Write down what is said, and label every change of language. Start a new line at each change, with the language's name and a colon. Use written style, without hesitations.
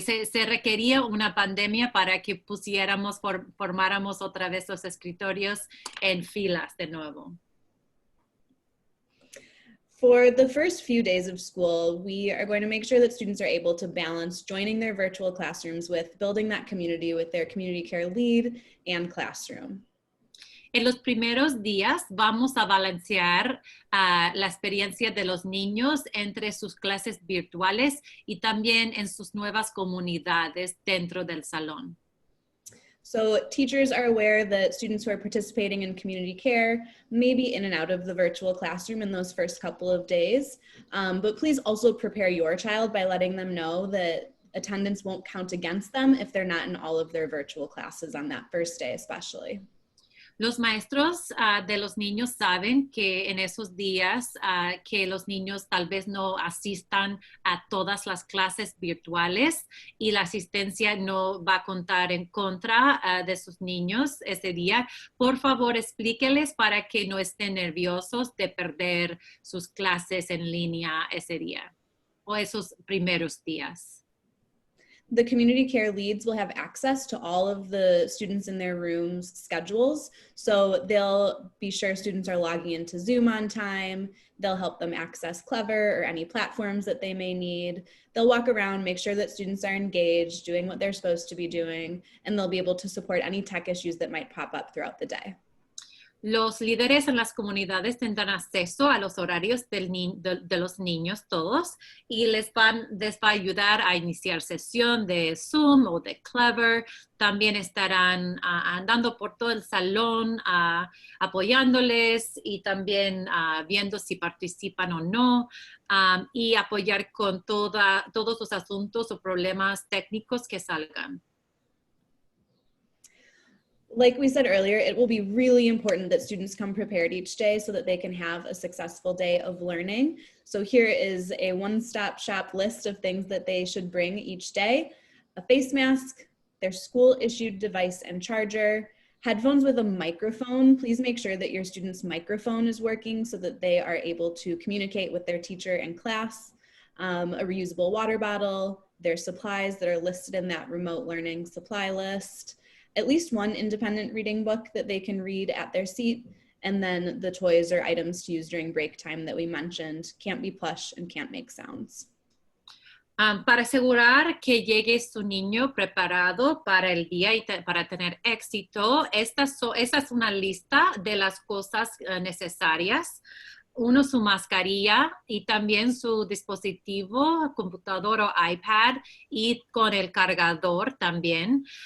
Spanish: Se requería una pandemia para que formáramos otra vez los escritorios en filas de nuevo.
English: For the first few days of school, we are going to make sure that students are able to balance joining their virtual classrooms with building that community with their community care lead and classroom.
Spanish: En los primeros días vamos a balancear la experiencia de los niños entre sus clases virtuales y también en sus nuevas comunidades dentro del salón.
English: So teachers are aware that students who are participating in community care may be in and out of the virtual classroom in those first couple of days, but please also prepare your child by letting them know that attendance won't count against them if they're not in all of their virtual classes on that first day especially.
Spanish: Los maestros de los niños saben que en esos días que los niños tal vez no asistan a todas las clases virtuales y la asistencia no va a contar en contra de sus niños ese día. Por favor, explíqueles para que no estén nerviosos de perder sus clases en línea ese día o esos primeros días.
English: The community care leads will have access to all of the students in their rooms' schedules. So they'll be sure students are logging into Zoom on time. They'll help them access Clever or any platforms that they may need. They'll walk around, make sure that students are engaged, doing what they're supposed to be doing, and they'll be able to support any tech issues that might pop up throughout the day.
Spanish: Los líderes en las comunidades tendrán acceso a los horarios de los niños todos y les va a ayudar a iniciar sesión de Zoom o de Clever. También estarán andando por todo el salón apoyándoles y también viendo si participan o no y apoyar con todos los asuntos o problemas técnicos que salgan.
English: Like we said earlier, it will be really important that students come prepared each day so that they can have a successful day of learning. So here is a one-stop shop list of things that they should bring each day: a face mask, their school-issued device and charger, headphones with a microphone. Please make sure that your student's microphone is working so that they are able to communicate with their teacher and class, a reusable water bottle, their supplies that are listed in that remote learning supply list, at least one independent reading book that they can read at their seat, and then the toys or items to use during break time that we mentioned. Can't be plush and can't make sounds.
Spanish: Para asegurar que llegue su niño preparado para el día y para tener éxito, esa es una lista de las cosas necesarias. Uno, su mascarilla y también su dispositivo, computador o iPad y con el cargador también.